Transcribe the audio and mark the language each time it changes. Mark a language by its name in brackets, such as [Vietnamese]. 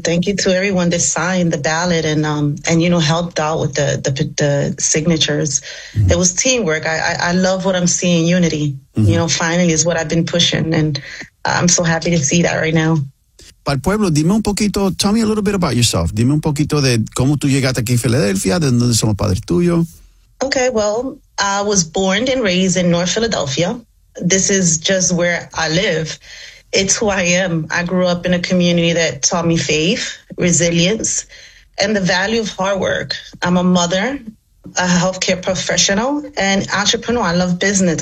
[English] Thank you to everyone that signed the ballot and you know, helped out with the signatures. Mm-hmm. It was teamwork. I love what I'm seeing, unity. Mm-hmm. You know, finally is what I've been pushing, and I'm so happy to see that right now. [Spanish] Para el pueblo, dime un poquito, [English] tell me a little bit about yourself. [Spanish] Dime un poquito de cómo tú llegaste aquí en Filadelfia, de dónde somos padres tuyos. [English] Okay, well, I was born and raised in North Philadelphia. This is just where I live. It's who I am. I grew up in a community that taught me faith, resilience, and the value of hard work. I'm a mother, a healthcare professional, and entrepreneur. I love business.